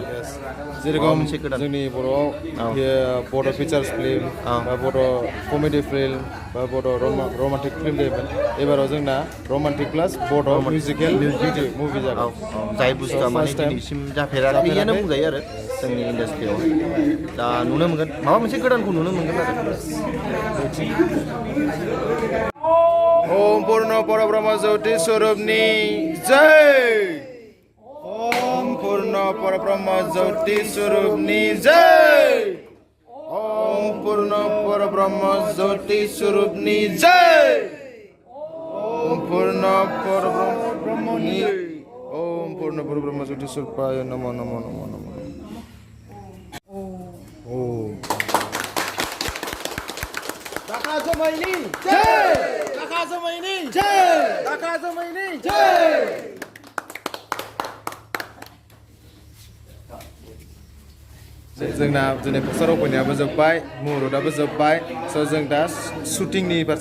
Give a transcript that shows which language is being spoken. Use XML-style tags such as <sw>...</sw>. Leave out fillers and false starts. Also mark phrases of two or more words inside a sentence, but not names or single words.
<brx>जेरेखम जोंनि बर'आव बड'</brx> <en>features film</en> <brx>बा बड'</brx> <en>comedy film</en> <brx>बा बड'</brx> <en>romantic film</en> <brx>जायोमोन एबाराव जोंना</brx> <en>romantic plus</en> <brx>बड'</brx> <en>musical movie</en> <brx>जागोन जाय बुस्थुआ माने दिनैसिम जाफेराखैयानो बुंजायो आरो जोंनि इन्डास्ट्रियाव दा नुनो मोनगोन माबा मोनसे गोदानखौ नुनो मोनगोन आरो</brx> <sa>ओम पूर्ण परब्रह्म ज्योति स्वरूपनि जय ओम पूर्ण परब्रह्म ज्योति स्वरूपनि जय ओम पूर्ण परब्रह्म ज्योति स्वरूपनि जय ओम पूर्ण परब्रह्मनि ओम पूर्ण परब्रह्म ज्योति स्वरूपाय नमो नमो नमो नमो ओम</sa> <brx>दाखा जमायनि जय दाखा जमायनि जय दाखा जमायनि जय जोंना दिनै</brx> <en>poster openingआबो</en> <brx>जोब्बाय मुहुरतआबो जोब्बाय स' जों दा शुटिंनि फारसे</brx>